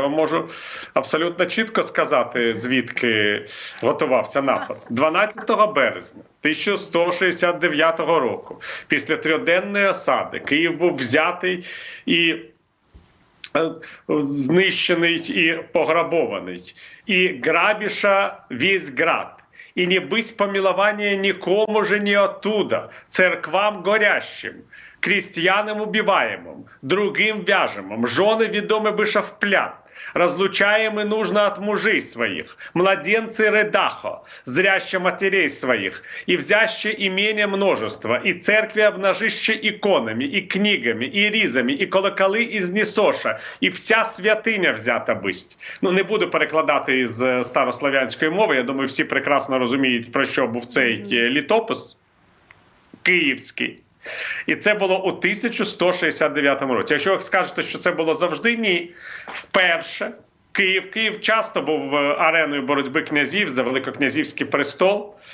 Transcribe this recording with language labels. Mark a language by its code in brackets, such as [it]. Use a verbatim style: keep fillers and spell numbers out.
[uk] Я вам можу абсолютно чітко сказати, звідки готувався напад. дванадцятого березня тисяча сто шістдесят дев'ятого року, після трьохденної осади, Київ був взятий і е, знищений і пограбований. [cu] І грабіша весь град. І не бысь помилования никому же не оттуда, церквам горящим, крестьянам убиваемым, другим вяжемым, жены ведомы быша в плен, разлучаем и нужно от мужей своих, младенцы рыдахо, зряще матерей своих, и взяще имение множество, и церкви обнажище иконами, и книгами, и ризами, и колоколи из несоша, и вся святиня взята бысть. [uk] Ну, не буду перекладати із е, старослов'янської мови, я думаю, всі прекрасно розуміють, про що був цей е, літопис київський. І це було у тисяча сто шістдесят дев'ятому році. Якщо ви скажете, що це було завжди, ні. Вперше Київ, Київ часто був е, ареною боротьби князів за великокнязівський престол.